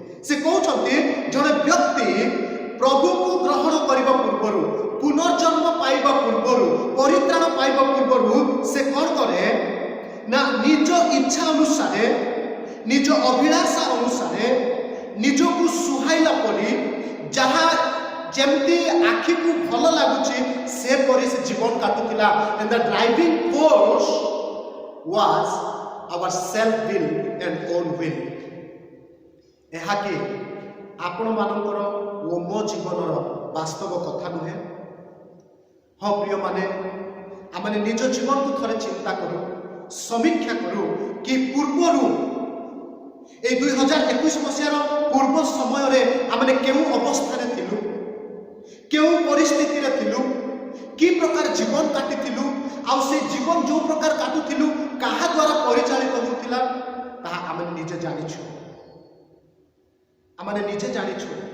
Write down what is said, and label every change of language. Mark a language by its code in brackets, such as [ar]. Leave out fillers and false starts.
[or] ସେ କହୁଛନ୍ତି ଜଣେ ବ୍ୟକ୍ତି ପ୍ରଭୁଙ୍କୁ ଗ୍ରହଣ କରିବା ପୂର୍ବରୁ, ପୁନର୍ଜନ୍ମ ପାଇବା ପୂର୍ବରୁ, ପରିତ୍ରାଣ ପାଇବା ପୂର୍ବରୁ ସେ କ'ଣ କରେ ନା ନିଜ ଇଚ୍ଛା ଅନୁସାରେ, ନିଜ ଅଭିଳାଷା ଅନୁସାରେ ନିଜକୁ ସୁହାଇଲା ପରି ଯାହା ଯେମିତି ଆଖିକୁ ଭଲ ଲାଗୁଛି ସେପରି ସେ ଜୀବନ କାଟୁଥିଲା। [en] and the driving force was our self will and own will। [or] ଏହା କି ଆପଣମାନଙ୍କର ଓ ମୋ ଜୀବନର ବାସ୍ତବ କଥା ନୁହେଁ? ହଁ ପ୍ରିୟମାନେ, ଆମେ ନିଜ ଜୀବନକୁ ଥରେ ଚିନ୍ତା କରୁ, ସମୀକ୍ଷା କରୁ କି ପୂର୍ବରୁ এই 2021 ମସିହାର ପୂର୍ବ ସମୟରେ ଆମେ କେଉଁ ଅବସ୍ଥାରେ ଥିଲୁ, କେଉଁ ପରିସ୍ଥିତିରେ ଥିଲୁ, କି ପ୍ରକାର ଜୀବନ କାଟିଥିଲୁ, ଆଉ ସେ ଜୀବନ ଯେଉଁ ପ୍ରକାର କାଟୁଥିଲୁ କାହା ଦ୍ୱାରା ପରିଚାଳିତ ହେଉଥିଲା ତାହା ଆମେ ନିଜେ ଜାଣିଛୁ। ଆମେ ନିଜେ ଜାଣିଛୁ।